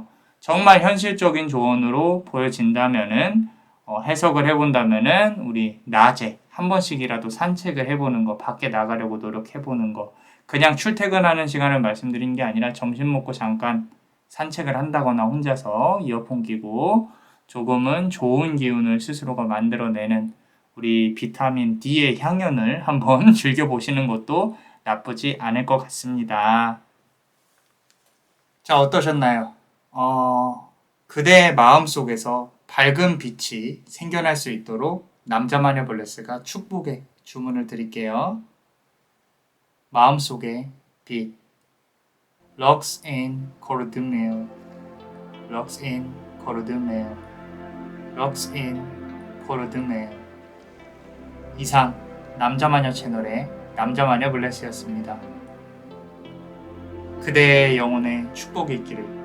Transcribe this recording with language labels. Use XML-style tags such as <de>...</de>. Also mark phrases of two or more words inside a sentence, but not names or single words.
<ko>정말 현실적인 조언으로 보여진다면은, 해석을 해본다면은, 우리 낮에 한 번씩이라도 산책을 해보는 거, 밖에 나가려고 노력해보는 거, 그냥 출퇴근하는 시간을 말씀드린 게 아니라 점심 먹고 잠깐 산책을 한다거나 혼자서 이어폰 끼고, 조금은 좋은 기운을 스스로가 만들어내는 우리 비타민 D의 향연을 한번 즐겨보시는 것도 나쁘지 않을 것 같습니다. 자, 어떠셨나요? 그대의 마음속에서 밝은 빛이 생겨날 수 있도록 남자마녀 블레스가 축복의 주문을 드릴게요. 마음속의 빛</ko> <la>Lux in Cordemel Lux in Cordemel Lux in Cordemel.</la> <ko>이상 남자마녀 채널의 남자마녀 블레스였습니다. 그대의 영혼에 축복이 있기를.</ko>